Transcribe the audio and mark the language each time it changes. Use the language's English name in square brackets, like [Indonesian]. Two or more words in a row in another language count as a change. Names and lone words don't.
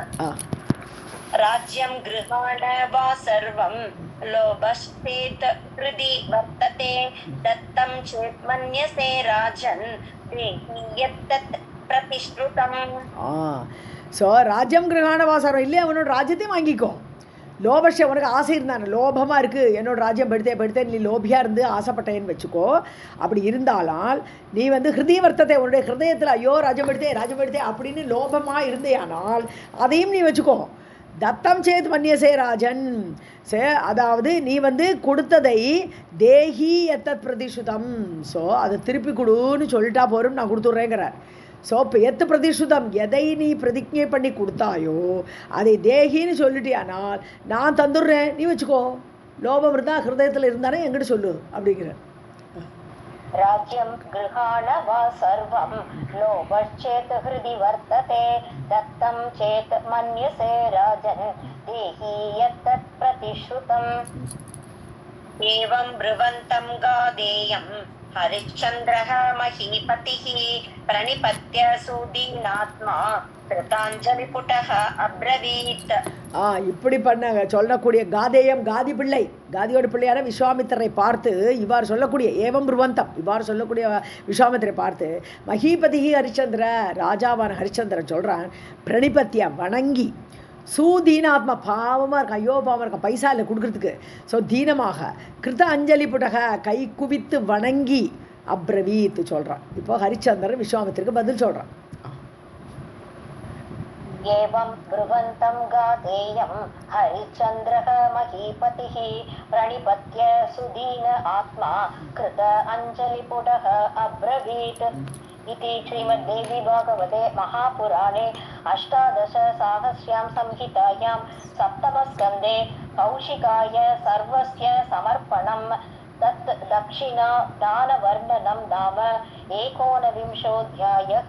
[Sanskrit] राज्यं गृहाण वा सर्वं लोभश्चेत् हृदि वर्तते, दत्तं चेत् मन्यसे राजन् देहि यत्तत् प्रतिश्रुतम्. [Tamil] ஸோ [Sanskrit] राज्यं गृहाण वा सर्वं [Tamil] இல்லை, அவனோட ராஜ்யத்தையும் வாங்கிக்கோ. லோபஷ, உனக்கு ஆசை இருந்தானே, லோபமாக இருக்குது என்னோடய ராஜ்யம் படுத்தேன், நீ லோபியாக இருந்து ஆசைப்பட்டேன்னு வச்சுக்கோ. அப்படி இருந்தாலும் நீ வந்து ஹிருதய வர்த்தத்தை, உன்னுடைய ஹிருதயத்தில் ஐயோ ராஜ்யம் படுத்தே அப்படின்னு லோபமாக இருந்தேயானால் அதையும் நீ வச்சுக்கோ. [Sanskrit] दत्तं चेत् मन्यसे राजन्, [Tamil] அதாவது நீ வந்து கொடுத்ததை [Sanskrit] देहि यत्तत् प्रतिश्रुतम्, [Tamil] ஸோ அதை திருப்பி கொடுன்னு சொல்லிட்டா போரும், நான் கொடுத்துட்றேங்கிறார். ஸோ இப்போ [Sanskrit] यत् प्रतिश्रुतम्, [Tamil] எதை நீ பிரதிஜை பண்ணி கொடுத்தாயோ அதை தேகின்னு சொல்லிட்டியானால் நான் தந்துடுறேன், நீ வச்சுக்கோ. லோபம் இருந்தால் ஹிருதயத்தில் இருந்தானே எங்கிட்ட சொல்லு அப்படிங்கிற. [Sanskrit] राज्यं गृहाण वा सर्वं लोभश्चेत् हृदि वर्तते, दत्तं चेत् मन्यसे राजन् देहि यत्तत् प्रतिश्रुतम्. एवं ब्रुवन्तं गादेयं हरिश्चन्द्रः महीपतिः प्रणिपत्य सुदीनात्मा कृताञ्जलिपुटः अब्रवीत्. [Tamil] இப்படி பண்ண சொல்லக்கூடிய காதேயம், காதி பிள்ளை, காதியோட பிள்ளையான விஸ்வாமித்திரரை பார்த்து இவ்வாறு சொல்லக்கூடிய [Sanskrit] एवं ब्रुवन्तं, [Tamil] இவ்வாறு சொல்லக்கூடிய விஸ்வாமித்திரை பார்த்து [Sanskrit] महीपति हरिश्चन्द्र, [Tamil] ராஜாவான ஹரிச்சந்திரன் சொல்கிறான், பிரணிபத்திய வணங்கி, சூதீனாத்மா, பாவமாக இருக்கான், ஐயோ பாவமாக இருக்கான், பைசா இல்லை கொடுக்குறதுக்கு. ஸோ தீனமாக [Sanskrit] कृत अञ्जलि पुटक, [Tamil] கை குவித்து வணங்கி அப்ரவீத் சொல்கிறான். இப்போ ஹரிச்சந்திரன் விஸ்வாமித்திற்கு பதில் சொல்கிறான். [Sanskrit] एवं ब्रुवन्तं गाधेयं हरिश्चन्द्रः महीपतिः प्रणिपत्य सुदीन आत्मा कृत अञ्जलिपुटः अब्रवीत्. इति श्रीमद्देवी भागवते महापुराणे अष्टादशसाहस्र्यां संहितायां सप्तमस्कन्धे कौशिकाय सर्वस्य समर्पणं तत् दक्षिणा दानवर्णनं नाम 19विंशोऽध्यायः।